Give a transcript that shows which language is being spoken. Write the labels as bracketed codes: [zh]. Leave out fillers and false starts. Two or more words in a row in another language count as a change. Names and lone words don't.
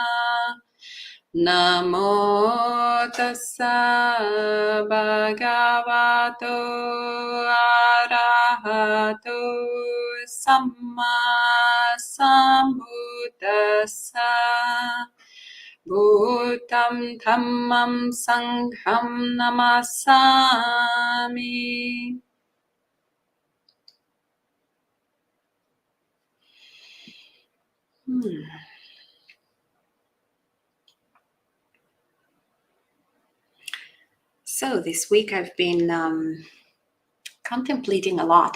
[pi] Namo tassa bhagavato arahato samma sambuddhassa. Bhutam dhammam sangham namasami. [en] So this week I've been contemplating a lot